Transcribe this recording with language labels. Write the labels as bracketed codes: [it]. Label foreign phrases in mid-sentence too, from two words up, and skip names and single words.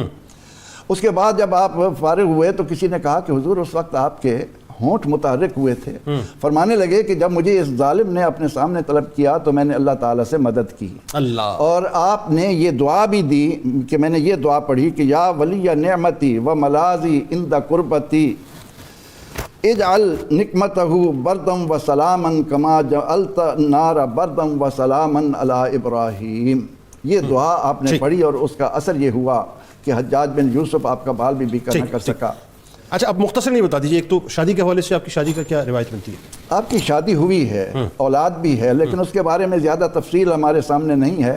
[ur] اس کے بعد جب آپ فارغ ہوئے تو کسی نے کہا کہ حضور اس وقت آپ کے ہونٹ متحرک ہوئے تھے. فرمانے لگے کہ جب مجھے اس ظالم نے اپنے سامنے طلب کیا تو میں نے اللہ تعالیٰ سے مدد کی. اللہ. اور آپ نے یہ دعا بھی دی کہ میں نے یہ دعا پڑھی کہ [ar] یا ولی نعمتی و ملازی عند قربتی اجعل نقمتہ بردم و سلامن کما جعلت نار بردم و سلامن علی ابراہیم. [ur] یہ دعا آپ نے پڑھی اور اس کا اثر یہ ہوا کہ حجاج بن یوسف آپ کا بال بھی بیکا نہ کر سکا. اچھا اب مختصر نہیں بتا دیجیے، ایک تو شادی کے حوالے سے آپ کی شادی کا کیا روایت بنتی ہے؟ آپ کی شادی ہوئی ہے، اولاد بھی ہے، لیکن اس کے بارے میں زیادہ تفصیل ہمارے سامنے نہیں ہے.